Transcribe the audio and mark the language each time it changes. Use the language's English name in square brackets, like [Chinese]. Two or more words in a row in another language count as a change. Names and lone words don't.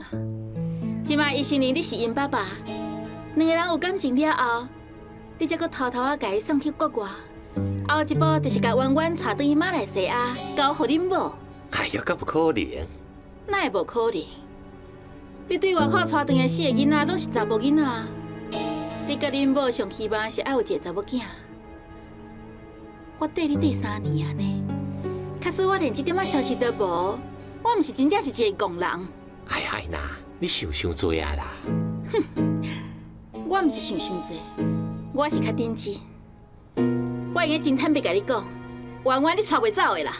[Min Nan Chinese] 即摆伊承认你是因爸爸，两个人有感情了后，你才阁偷偷甲伊送去国外。后一步就是甲弯弯带转去马来西亚，交互恁某。哎呀，敢有可能？哪会无可能？你对外口带转的4个囡仔拢是查某囡仔，你甲恁某上希望是爱有一个查某囝。我缀你缀3年啊呢，假使我连这点仔消息都无，我毋是真正是一个戆人。哎呀，娜，你想伤多啊啦！哼，我毋是想伤多，我是较认真。我应该真坦白甲你讲，弯弯你带袂走的啦。